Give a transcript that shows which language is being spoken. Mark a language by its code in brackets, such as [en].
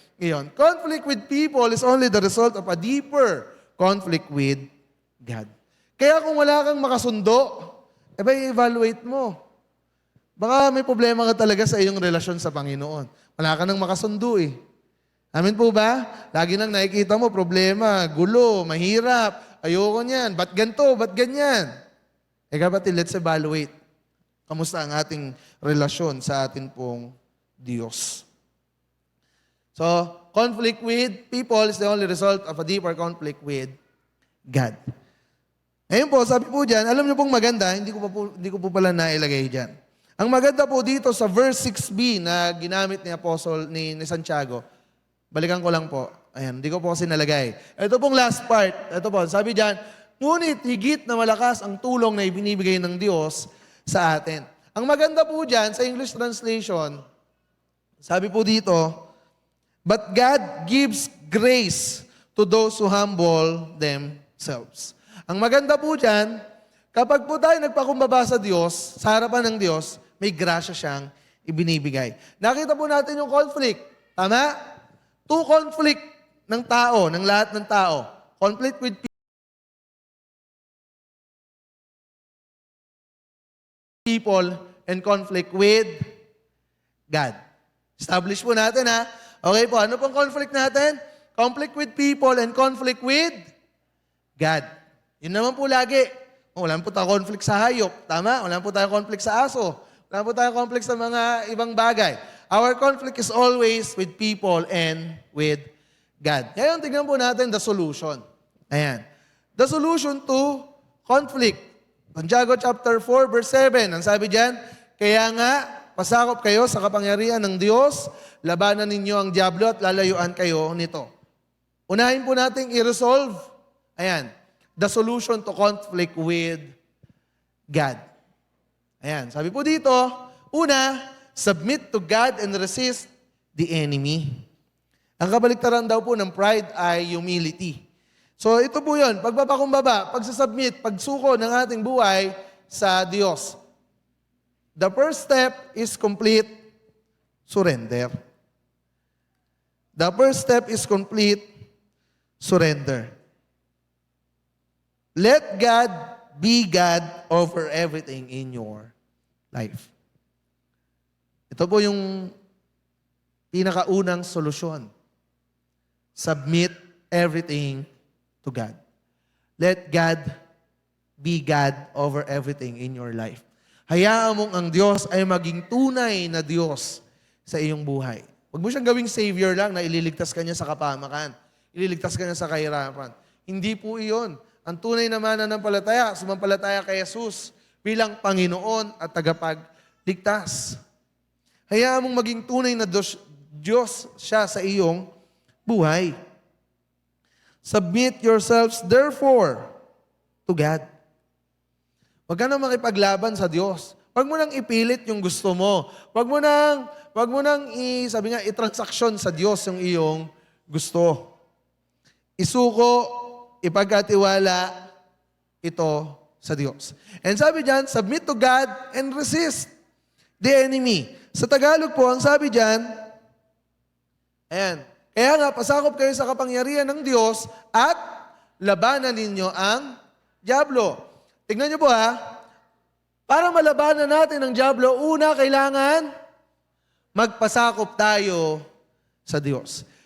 [tl] Ngayon, [en] conflict with people is only the result of a deeper conflict with God. [tl] Kaya kung wala kang makasundo, i-evaluate mo. Baka may problema ka talaga sa iyong relasyon sa Panginoon. Wala ka nang makasundo eh. Amin po ba? Lagi nang nakikita mo, problema, gulo, mahirap, ayoko niyan, ba't ganito, ba't ganyan? Kapatid, [en] let's evaluate. [tl] Kamusta ang ating relasyon sa atin pong Diyos? [en] So, conflict with people is the only result of a deeper conflict with God. [tl] Ngayon po, sabi po dyan, alam niyo pong maganda, hindi ko po pala nailagay dyan. Ang maganda po dito sa verse 6b na ginamit ni Apostle ni Santiago, balikan ko lang po. Ayan, hindi ko po kasi nalagay. Ito pong last part. Ito po, sabi dyan, ngunit higit na malakas ang tulong na ibinibigay ng Diyos sa atin. Ang maganda po dyan, sa [en] English translation, [tl] sabi po dito, [en] but God gives grace to those who humble themselves. [tl] Ang maganda po dyan, kapag po tayo nagpakumbaba sa Diyos, sa harapan ng Diyos, may grasya siyang ibinibigay. Nakita po natin yung conflict. Tama? [en] Two conflict [tl] ng tao, ng lahat ng tao. [en] Conflict with people and conflict with God. [tl] Establish po natin ha. Okay po, ano pong conflict natin? [en] Conflict with people and conflict with God. [tl] Yun naman po lagi. Wala po tayo conflict sa hayop. Tama? Wala po tayo conflict sa aso. Wala po tayo conflict sa mga ibang bagay. [en] Our conflict is always with people and with God. [tl] Ngayon, tignan po natin [en] the solution. [tl] Ayan. [en] The solution to conflict. Santiago chapter 4, verse 7. [tl] Ang sabi dyan, kaya nga, pasakop kayo sa kapangyarihan ng Diyos, labanan ninyo ang diablo at lalayuan kayo nito. Unahin po natin i-resolve, ayan, [en] the solution to conflict with God. [tl] Ayan, sabi po dito, una, [en] submit to God and resist the enemy. [tl] Ang kabaliktaran daw po ng pride ay humility. So ito po yun, pagpapakumbaba, pagsasubmit, pagsuko ng ating buhay sa Diyos. [en] The first step is complete surrender. The first step is complete surrender. Let God be God over everything in your life. [tl] Ito po yung pinakaunang solusyon. [en] Submit everything to God. Let God be God over everything in your life. [tl] Hayaan mong ang Diyos ay maging tunay na Diyos sa iyong buhay. Huwag mo siyang gawing Savior lang na ililigtas ka niya sa kapahamakan. Ililigtas ka niya sa kahirapan. Hindi po iyon. Ang tunay na mananampalataya, sumampalataya kay Jesus bilang Panginoon at tagapagligtas. Hayaan mong maging tunay na Diyos siya sa iyong buhay. [en] Submit yourselves therefore to God. [tl] Huwag ka na makipaglaban sa Diyos. Huwag mo nang ipilit yung gusto mo. Huwag mo nang i-transaksyon sa Diyos yung iyong gusto. Isuko, ipagkatiwala ito sa Diyos. [en] And [tl] sabi diyan, [en] submit to God and resist the enemy. [tl] Sa Tagalog po, ang sabi diyan, ayan, kaya nga, pasakop kayo sa kapangyarihan ng Diyos at labanan ninyo ang diablo. Tignan niyo po ha, para malabanan natin ang diablo, una, kailangan magpasakop tayo sa Diyos.